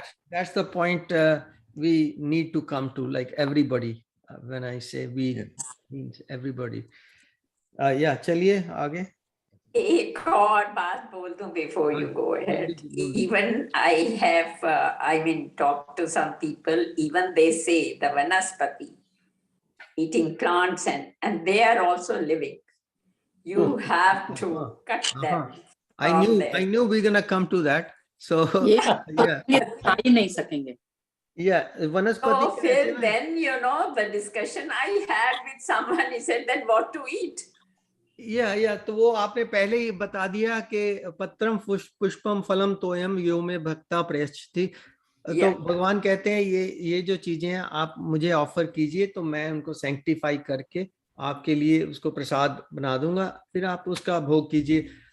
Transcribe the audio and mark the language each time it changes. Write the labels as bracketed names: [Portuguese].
[English] that's the point we need to come to, like everybody. When I say we, means everybody. [Hindi] चलिए आगे. एक और बात बोल दूं [English] before you go ahead. Even I have, talked to some people, even they say the Vanaspati, eating plants and they are also living. You have to cut them. I knew we're gonna come to that. So [Hindi] खा ही नहीं सकेंगे. वनस्पति. [English] So then the discussion I had with someone, he said then what to eat. [Hindi] तो वो आपने पहले ही बता दिया कि [Sanskrit] पत्रम पुष्पम फलम तोयम यो में भक्ता प्रयच्छति. [Hindi] तो भगवान कहते हैं ये जो चीजें हैं आप मुझे ऑफर कीजिए तो मैं उनको सैंक्टिफाई करके आपके लिए उसको प्रसाद बना दूंगा, फिर आप उसका भोग कीजिए.